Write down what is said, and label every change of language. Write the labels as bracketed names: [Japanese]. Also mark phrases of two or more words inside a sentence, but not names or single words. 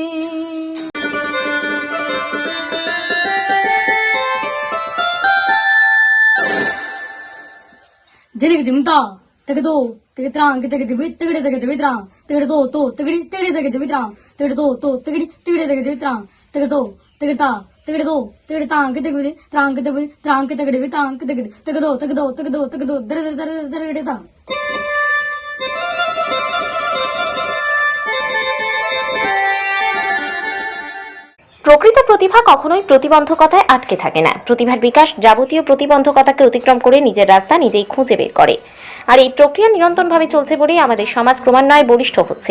[Bangla] दिलिक दिमता तक दो तक त्रांग तक दिबि तगड़े तक दिबि त्रांग तगड़े दो तो तगड़ी तगड़े तक दिबि त्रांग तगड़े दो तो तगड़ी तगड़े तक दिबि त्रांग तगड़े दो तगड़ता तगड़े दो तगड़े तांग तक दिबि त्रांग तक दिबि त्रांग तक दिबि तांग तक दिबि तक दो तक दो तक दो तक दो दर दर दर दर ता। প্রকৃত প্রতিভা কখনোই প্রতিবন্ধকতায় আটকে থাকে না। প্রতিভার বিকাশ যাবতীয় প্রতিবন্ধকতাকে অতিক্রম করে নিজের রাস্তা নিজেই খুঁজে বের করে। আর এই প্রক্রিয়া নিরন্তরভাবে চলছে বলেই আমাদের সমাজ ক্রমান্বয়ে বলিষ্ঠ হচ্ছে।